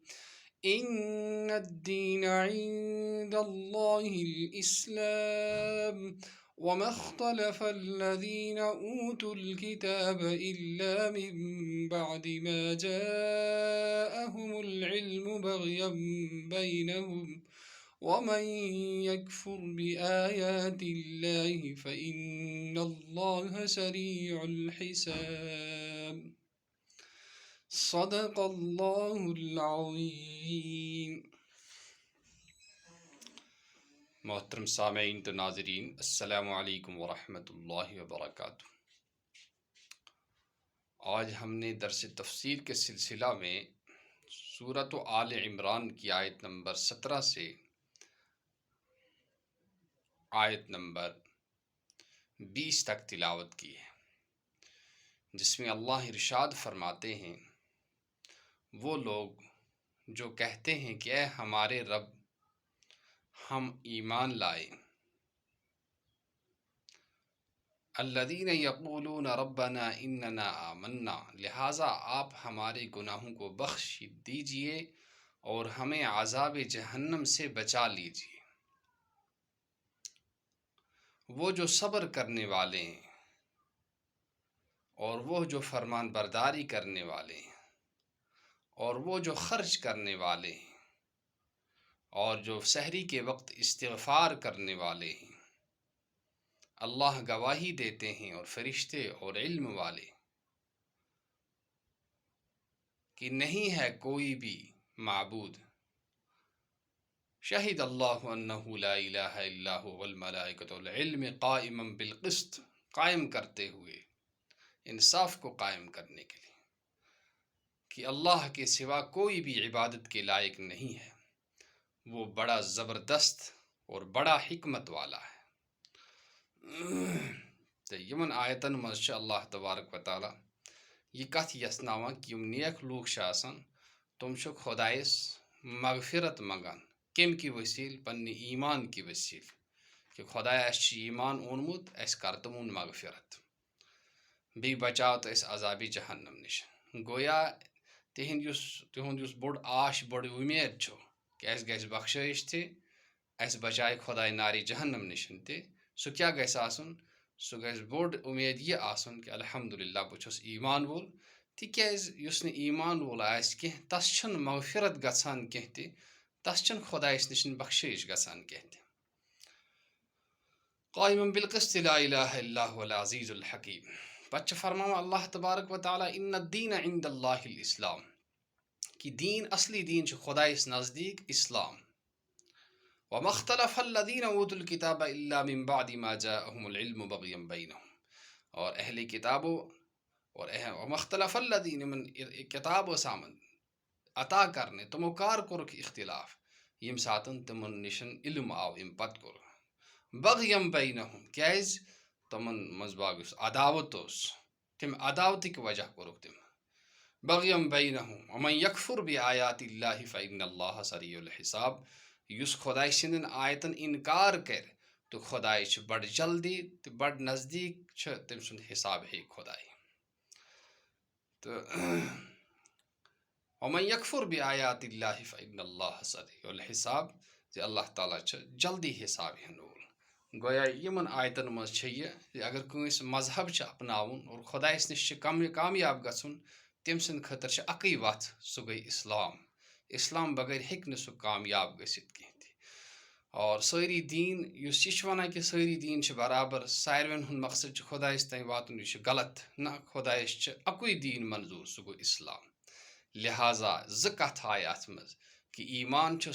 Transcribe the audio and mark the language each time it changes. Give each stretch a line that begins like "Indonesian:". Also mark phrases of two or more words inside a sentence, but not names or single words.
Arabic: إن الدين عند الله الإسلام، وما اختلف الذين أوتوا الكتاب إلا من بعد ما جاءهم العلم بغيا بينهم. ومن يكفر بآيات الله فإن الله سريع الحساب. صدق الله العظيم.
Urdu: محترم سامعین تو ناظرین،
Arabic: السلام علیکم ورحمۃ اللہ وبرکاتہ۔
Urdu: آج ہم نے درس تفسیر کے سلسلہ میں سورۃ آل عمران کی آیت نمبر 17 سے آیت نمبر 20 تک تلاوت کی ہے، جس میں اللہ ارشاد فرماتے ہیں، وہ لوگ جو کہتے ہیں کہ اے ہمارے رب، ہم ایمان لائے۔
Arabic: الذین یقولون ربنا اننا آمنا،
Urdu: لہٰذا آپ ہمارے گناہوں کو بخش دیجئے اور ہمیں عذاب جہنم سے بچا لیجئے۔ وہ جو صبر کرنے والے ہیں اور وہ جو فرمان برداری کرنے والے ہیں اور وہ جو خرچ کرنے والے ہیں اور جو سحری کے وقت استغفار کرنے والے ہیں، اللہ گواہی دیتے ہیں اور فرشتے اور علم والے کہ نہیں ہے کوئی بھی معبود،
Arabic: شہد اللہ انہ لا الہ الا هو والملائکۃ والعلم قائما بالقسط،
Urdu: قائم کرتے ہوئے انصاف کو قائم کرنے کے لیے کہ اللہ کے سوا کوئی بھی عبادت کے لائق نہیں ہے، وہ بڑا زبردست اور بڑا حکمت والا ہے۔
Kashmiri: تو یمن آیتن مز چھ
Arabic: اللہ تبارک و تعالی
Kashmiri: یہ کت یسناوان کہ یم نیک لوگ آسان تم چھ خدایس مغفرت منگان، کم کی وسیل؟ پنہ ایمان کی وسیل، کہ خدایا اس ایمان اونمت، اس کر تمون مغفرت، بی بچاو تو اس عذاب جہنم نش۔ گویا تہند یس بوڑ آش بوڑ امید چھو کہ اس گژھِ بخشائش تہ، اس بچائے خدائے ناری جہنم نشن تہ، سو کیا گژھِ آسن؟ سو گژھِ بوڑ امید یہ آسن کہ الحمدللہ بہ چھس ایمان وول، تکیاز یس نہ ایمان وول آس کی تس چھن مغفرت گژھان کی تہ، تس چھن خدایس نشن بخشائش گژھان کی تہ۔
Arabic: قائما بالقسط لا الہ الا هو العزیز الحکیم۔
Kashmiri: پتہ فرماؤ
Arabic: اللہ تبارک و تعالی ان الدین عند اللہ الاسلام،
Kashmiri: کہ دین، اصلی دین چھ خدایس نزدیک اسلام۔
Arabic: وما اختلف الذین اوتوا الکتاب الا من بعد ما جاءهم العلم بغیا بینہم،
Urdu: اور اہل کتابوں
Arabic: وما اختلف الذین من کتاب
Kashmiri: و سامن عطا کرنے تمو کار کورک اختلاف یم ساتن تمن نشن علم آو ام پت کور
Arabic: بغیا بینہم،
Kashmiri: کیاز تمن مزباگ عداوت تم عداوت کی وجہ کورک تم
Arabic: بغیا بینہم۔ ومن یکفر بآیات اللہ فإن اللہ سریع الحساب،
Kashmiri: یس خدای سندن آیتن انکار کر تو خدای چھ بڑ جلدی تو بڑ نزدیک چھ تم سند حساب ہے خدای۔ تو
Arabic: ومن یکفر بآیات اللہ فإن اللہ سریع الحساب،
Kashmiri: کہ اللہ تعالیٰ چھ جلدی حساب ہن وول۔ گویا یمن آیتن مز چھ یہ اگر کنس مذہب چھ اپناون اور خدایس نش کامیاب گژھن، تم سند خاطر چھ اکی وتھ، سہ گئی اسلام۔ اسلام بغیر ہیک نہ سہ کامیاب گژھت کینہ تہ۔ اور ساری دین یُس یہِ چھُ وَنان کہِ سٲری دین چھِ برابر ساروِین ہُنٛد مقصد چھُ خۄدایَس تانۍ واتُن یہِ چھُ غلط نہ خۄدایَس چھِ اَکُے دین منظوٗر سُہ گوٚو اِسلام لہٰذا زٕ کَتھٕ آیہِ اَتھ منٛز کہِ ایٖمان چھُ